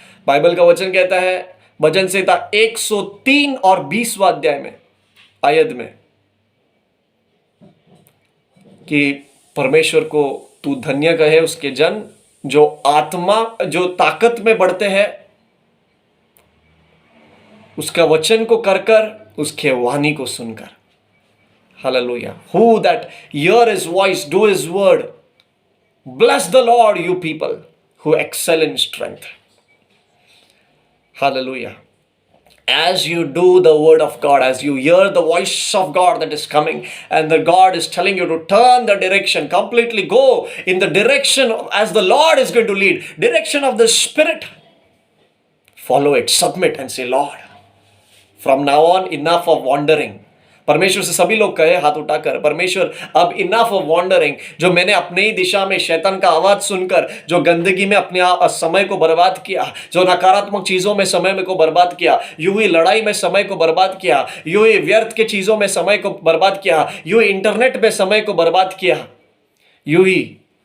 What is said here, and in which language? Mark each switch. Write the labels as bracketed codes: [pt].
[hi] Bible का वचन कहता है भजन संहिता 103 और 20वां अध्याय में, आयत में, कि परमेश्वर को तू धन्य कहे उसके जन जो जो ताकत में बढ़ते हैं, उसका वचन को कर उसके वाणी को सुनकर। Hallelujah. [en] Who that hear his voice, do his word. Bless the Lord, you people who excel in strength. Hallelujah. As you do the word of God, as you hear the voice of God that is coming, and the God is telling you to turn the direction, completely go in the direction as the Lord is going to lead, direction of the Spirit. Follow it, submit and say, Lord, from now on enough of wandering. [hi] परमेश्वर से सभी लोग कहे हाथ उठाकर, परमेश्वर अब [en] enough of wandering, [hi] जो मैंने अपने ही दिशा में शैतान का आवाज सुनकर जो गंदगी में अपने समय को बर्बाद किया, जो नकारात्मक चीजों में समय को बर्बाद किया, यूं ही लड़ाई में समय को बर्बाद किया, यूं ही व्यर्थ के चीजों में समय को बर्बाद किया, यूं ही इंटरनेट में समय को बर्बाद किया, यूं ही